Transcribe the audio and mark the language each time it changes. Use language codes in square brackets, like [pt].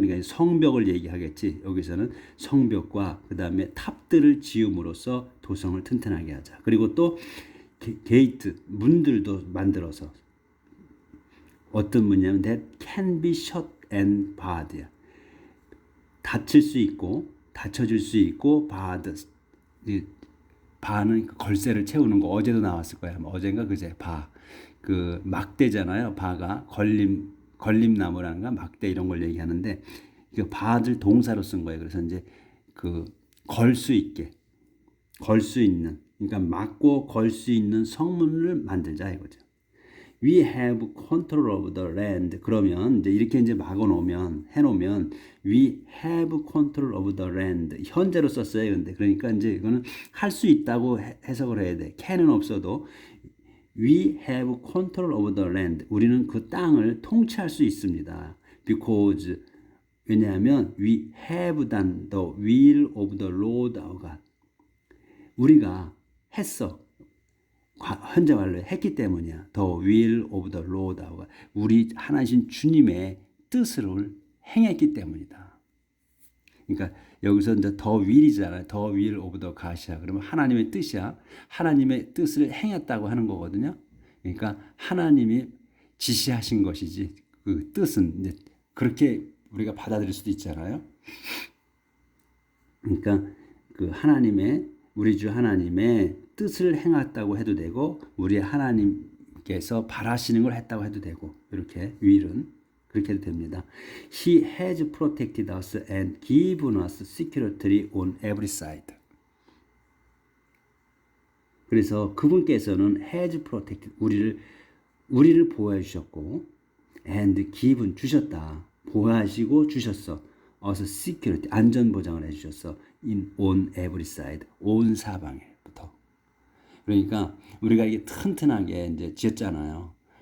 [ko] 그러니까 성벽을 얘기하겠지. 여기서는 성벽과 그 다음에 탑들을 지음으로써 도성을 튼튼하게 하자. 그리고 또 게이트, 문들도 만들어서. 어떤 문이냐면 [en] that can be shut and barred. [ko] 닫힐 수 있고 닫혀질 수 있고 [en] barred. [ko] 바는 걸쇠를 채우는 거, 어제도 나왔을 거야. 어젠가 그제 바. 그 막대잖아요. 바가 걸림나무라는 거, 막대 이런 걸 얘기하는데 그 바를 동사로 쓴 거예요. 그래서 이제 그 걸 수 있는 그러니까 막고 걸 수 있는 성문을 만들자 이거죠. [en] We have control of the land. [ko] 그러면 이제 이렇게 이제 막아 놓으면 해놓으면 [en] we have control of the land. [ko] 현재로 썼어요. 근데 그러니까 이제 이거는 할 수 있다고 해석을 해야 돼. can은 없어도 [en] we have control of the land. [ko] 우리는 그 땅을 통치할 수 있습니다. [en] Because [ko] 왜냐하면 [en] we have done the will of the Lord our God. [ko] 우리가 했어. 현재 완료 했기 때문이야. [en] The will of the Lord our God. [ko] 우리 하나님 주님의 뜻을 행했기 때문이다. 그러니까 여기서 이제 [en] the will [ko] 이잖아요. [en] The will of the God이야. [ko] 그러면 하나님의 뜻이야. 하나님의 뜻을 행했다고 하는 거거든요. 그러니까 하나님이 지시하신 것이지 그 뜻은 이제 그렇게 우리가 받아들일 수도 있잖아요. 그러니까 그 하나님의 우리 주 하나님의 뜻을 행했다고 해도 되고 우리 하나님께서 바라시는 걸 했다고 해도 되고 이렇게 will은 그렇게 해도 됩니다. [en] He has protected us and given us security on every side. [ko] 그래서 그분께서는 [en] has protected [ko] 우리를 보호해 주셨고 [en] and given [ko] 주셨다. 보호하시고 주셨어. [en] us security [ko] 안전 보장을 해 주셨어. [en] on every side [ko] 온 사방에부터. 그러니까 우리가 이게 튼튼하게 이제 지었잖아요.